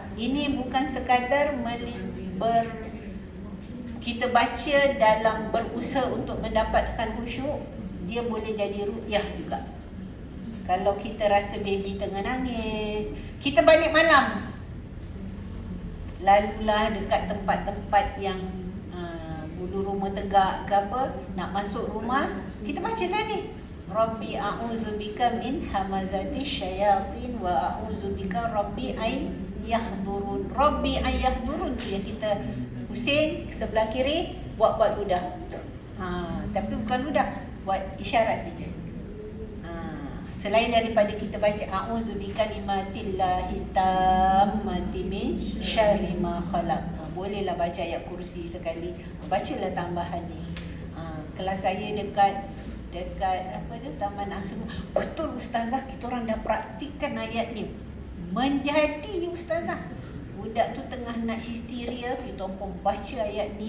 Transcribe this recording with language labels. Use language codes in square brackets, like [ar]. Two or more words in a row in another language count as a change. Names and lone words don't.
[ms] Ini bukan sekadar kita baca dalam berusaha untuk mendapatkan khusyuk, dia boleh jadi ruqyah juga. Kalau kita rasa baby tengah nangis, kita balik malam, lalulah dekat tempat-tempat yang bulu rumah tegak ke apa, nak masuk rumah, kita bacalah ni, [ar] رب أعوذ بك من همزات الشياطين وأعوذ بك رب أن يحضرون. رب أن يحضرون [ms] tu yang kita pusing sebelah kiri, buat ludah. Tapi bukan ludah, buat isyarat je. Selain daripada kita baca [ar] أعوذ بكلمات الله التامات من شر ما خلق. [ms] Bolehlah baca ayat kursi sekali. Bacalah tambahan ni. Kelas saya dekat apa tu, Taman Asrul. Betul ustazah, kita orang dah praktikkan ayat ni. Menjadi ustazah. Budak tu tengah nak histeria, kita pun baca ayat ni.